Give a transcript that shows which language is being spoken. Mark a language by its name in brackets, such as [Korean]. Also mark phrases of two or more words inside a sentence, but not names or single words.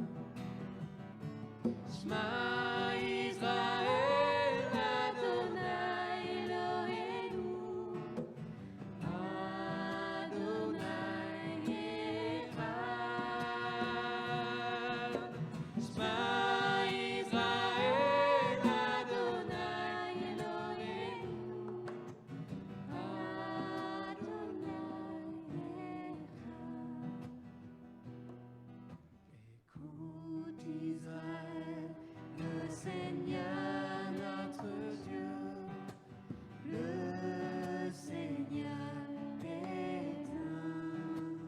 [Hebrew] שמע ישראל, אדוני אלוהינו, אדוני אחד. שמע ישראל, אדוני אלוהינו, [French] Écoute Israël, le Seigneur notre Dieu, le Seigneur est un.